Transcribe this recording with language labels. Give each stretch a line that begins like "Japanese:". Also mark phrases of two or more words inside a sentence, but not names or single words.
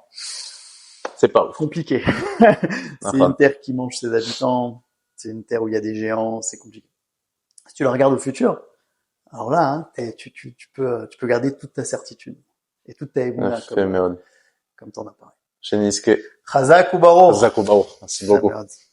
French: c'est pas compliqué. C'est une terre qui mange ses habitants, c'est une terre où il y a des géants, c'est compliqué. Si tu la regardes au futur, alors là, hein, tu peux garder toute ta certitude et toute ta émouna comme t'en as parlé. Cheniske.
Hebrew: חזק וברוך. חזק וברוך.
French: Merci beaucoup.